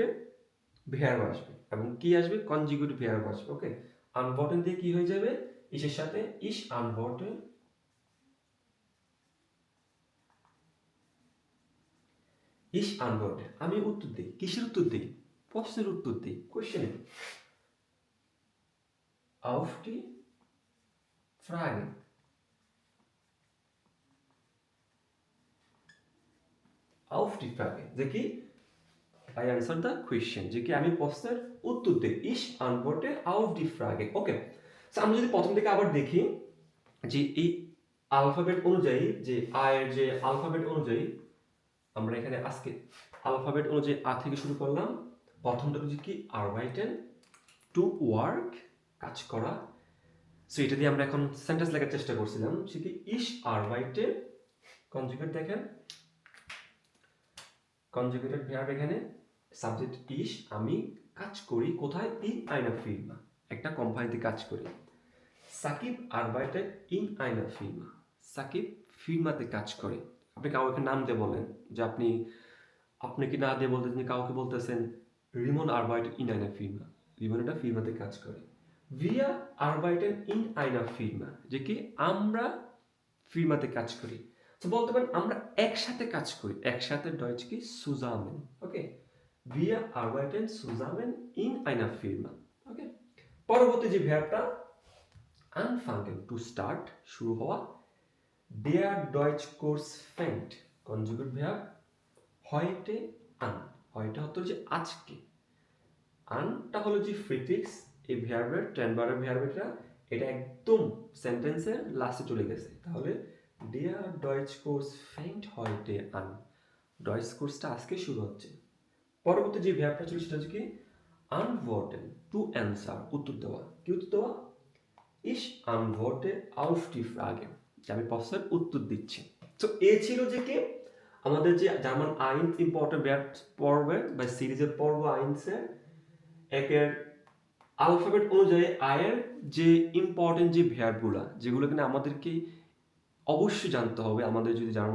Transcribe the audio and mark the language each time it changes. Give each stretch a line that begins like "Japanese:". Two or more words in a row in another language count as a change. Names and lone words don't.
Bangla: ভার্ব আসবে, এবং কি আসবে?
English: consecutive verb
Bangla: আসবে। ওকে, আনভোর্টেন দিয়ে কি হয়ে যাবে? ইসের সাথে
German: ich antworte, ich antworte.
Bangla: আমি উত্তর দিই, কিসের উত্তর দিই? প্রশ্নের উত্তর দিই, কোশ্চেনের।
German: auf die Fragen. Auf die Frage
Bangla: যে কি
English: I answer the question
Bangla: যে কি আমি প্রশ্নের উত্তর দেই
German: ich antworte auf die
Bangla: Frage
English: okay so
Bangla: আমরা যদি প্রথম থেকে আবার দেখি যে এই অ্যালফাবেট অনুযায়ী যে আ এর যে অ্যালফাবেট অনুযায়ী আমরা এখানে আজকে অ্যালফাবেট অনুযায়ী আ থেকে শুরু করলাম প্রথমটা হচ্ছে কি arbeiten
English: to work
Bangla: কাজ করা সো এটা দিয়ে আমরা এখন সেন্টেন্স লেখার চেষ্টা করছিলাম সে কি
German: ich arbeite
Bangla: কনজুগেট দেখেন
English: conjugated verb
Bangla: এখানে সাবজেক্ট ich আমি কাজ করি কোথায়
German: in einer Firma
Bangla: একটা কোম্পানিতে কাজ করি সাকিব
German: arbeitet in einer Firma
Bangla: সাকিব ফির্মাতে কাজ করে আপনি কাউকে নাম দিয়ে বলেন যে আপনি কি না দিয়ে বলতেছেন কাউকে বলতেছেন রিমন
German: arbeitet in einer Firma
Bangla: রিমন একটা ফির্মাতে কাজ করে
German: wir arbeiten in einer Firma
Bangla: যে কি আমরা ফির্মাতে কাজ করি তো বলতে পারেন আমরা একসাথে কাজ করি একসাথে ডয়েচ কি zusammen ওকে
German: wir arbeiten zusammen in einer Firma
Bangla: ওকে পরবর্তী যে ভার্বটা anfangen
English: to start
Bangla: শুরু হওয়া
German: der Deutsch Kurs fängt
English: conjugate verb
German: heute an heute
Bangla: হতো যে আজকে আনটা হলো যে প্রিফিক্স এই ভার্বের টেনবারের ভার্বটা এটা একদম সেন্টেন্সের লাস্টে চলে গেছে তাহলে
German: der Deutsch Kurs fängt heute an
Bangla: ডয়েচ কোর্সটা আজকে শুরু হচ্ছে পরবর্তী যে ভার্বটা ছিল সেটা হচ্ছে কি antworten
English: to answer
Bangla: উত্তর দেওয়া কি উত্তর দেওয়া
German: ich antworte auf die Frage
Bangla: আমি প্রশ্নের উত্তর দিচ্ছি তো এ ছিল যে কি আমাদের যে জার্মান আইনস
English: important verb
Bangla: পর্বে বা সিরিজের পর্ব আইনসের একের অ্যালফাবেট অনুযায়ী আয়ের যে ইম্পর্টেন্ট যে ভার্বগুলো যেগুলো কিনা আমাদেরকে অবশ্যই জানতে হবে আমাদের যদি জার্মান